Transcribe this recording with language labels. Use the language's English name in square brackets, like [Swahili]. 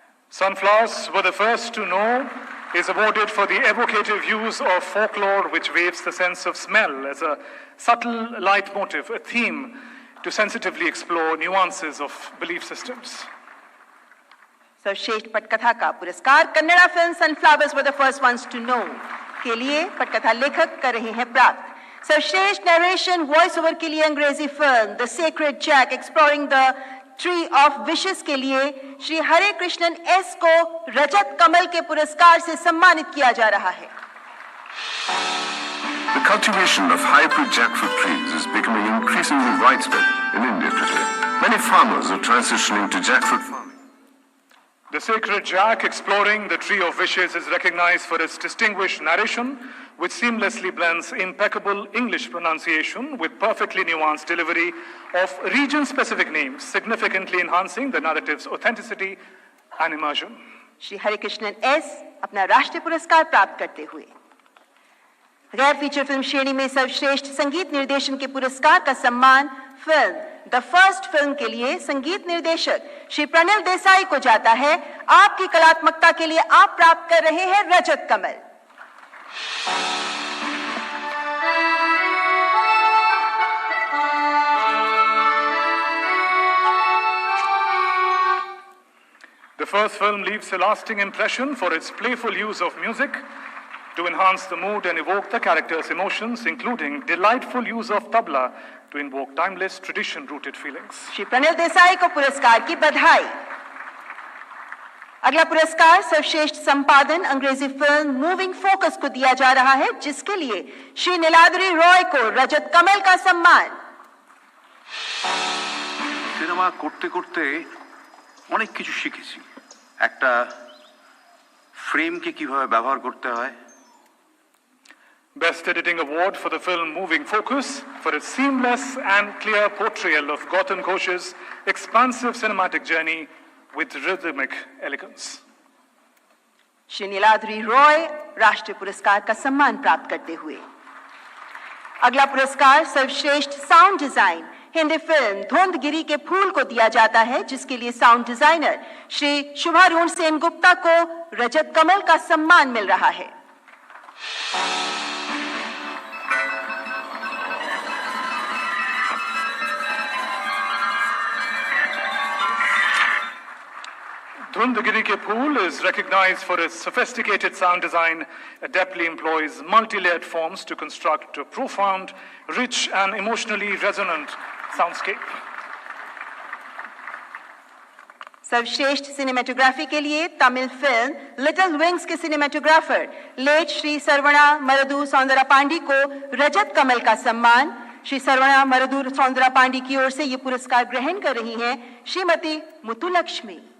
[English] Sunflowers Were the First to Know is awarded for the evocative use of folklore which waves the sense of smell as a subtle leitmotif, a theme to sensitively explore nuances of belief systems. [Hindi] सर्वश्रेष्ठ पटकथा का पुरस्कार Kannada film sunflowers were the first ones to know के लिए पटकथा लेखक कर रहे हैं प्राप्त। सर्वश्रेष्ठ नरेशन वॉइस ओवर के लिए अंग्रेजी film the sacred Jack exploring the tree of wishes के लिए श्री हरे कृष्णन एस को रजत कमल के पुरस्कार से सम्मानित किया जा रहा है। [English] The cultivation of hybrid jackfruit trees is becoming increasingly widespread in India today. Many farmers are transitioning to jackfruit farming. The Sacred Jack Exploring the Tree of Wishes is recognized for its distinguished narration, which seamlessly blends impeccable English pronunciation with perfectly nuanced delivery of region-specific names, significantly enhancing the narrative's authenticity and immersion. [Hindi] Shri Hare Krishnan S अपना राष्ट्रीय पुरस्कार प्राप्त करते हुए गैर feature film श्रेणी में सर्वश्रेष्ठ संगीत निर्देशन के पुरस्कार का सम्मान फिल्म द फर्स्ट फिल्म के लिए संगीत निर्देशक श्री प्रणिल देसाई को जाता है। आपकी कलात्मकता के लिए आप प्राप्त कर रहे हैं रजत कमल। [English] The first film leaves a lasting impression for its playful use of music to enhance the mood and evoke the characters' emotions, including delightful use of tabla to invoke timeless tradition-rooted feelings. [Hindi] Shri Pranil Desai को पुरस्कार की बधाई। अगला पुरस्कार सर्वश्रेष्ठ संपादन अंग्रेजी film moving focus को दिया जा रहा है, जिसके लिए श्री नीलाद्री रॉय को रजत कमल का सम्मान। [Bangla] সিনেমা করতে করতে অনেক কিছু শিখেছি। একটা ফ্রেমকে কিভাবে ব্যবহার করতে হয়। [English] Best Editing Award for the film Moving Focus for its seamless and clear portrayal of Gautam Ghosh's expansive cinematic journey with rhythmic elegance. [Hindi] Shri Niladri Roy राष्ट्रीय पुरस्कार का सम्मान प्राप्त करते हुए। अगला पुरस्कार सर्वश्रेष्ठ साउंड डिजाइन हिंदी फिल्म धुंधगिरी के फूल को दिया जाता है, जिसके लिए साउंड डिजाइनर श्री शुभारूण सेन गुप्ता को रजत कमल का सम्मान मिल रहा है। [English] Dhundhgiri Ke Phool is recognized for its sophisticated sound design, adeptly employs multi-layered forms to construct a profound, rich and emotionally resonant soundscape. [Hindi] सर्वश्रेष्ठ सिनेमेटोग्राफी के लिए तमिल फिल्म लिटिल विंग्स के सिनेमेटोग्राफर लेट श्री सर्वणा मरुदु सौंदरापांडी को रजत कमल का सम्मान। श्री सर्वणा मरुदु सौंदरापांडी की ओर से ये पुरस्कार ग्रहण कर रही हैं श्रीमती मुथुलक्ष्मी।